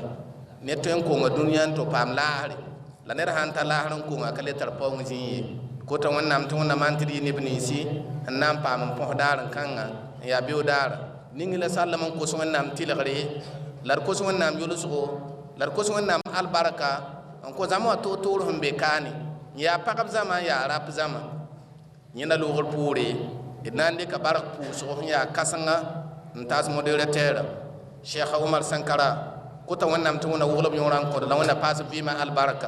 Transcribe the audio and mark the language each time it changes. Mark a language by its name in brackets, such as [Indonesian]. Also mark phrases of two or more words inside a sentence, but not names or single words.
[Mossi] Ned tõe n konga dũniyã n tɩ paam laasre la ned sãn ta laasr n konga ka le tar paoong zĩig ye. Kota wẽnnaam tɩ wẽnna maan tɩ d yɩ neb ninsi n na n paam n põs daar n kãngã n yaa beo daara. Ning la sallem n kos wẽnnaam tɩlgre la d kos wẽnnaam yʋlsgo la d kos wẽnnaam albarka n ko zãma wã toor-toor sẽn be kaane n yaa pagb zãma n yaa rap zãma. Yẽnda loogr poore d na n dɩka bark pʋʋsg sẽn yaa kãsenga n taas moderateera Cheikh Omar Sankara. Kota wẽnnaam tɩ wẽnna woglb yõorã n kõd la wẽnna paas vɩɩmã albarka.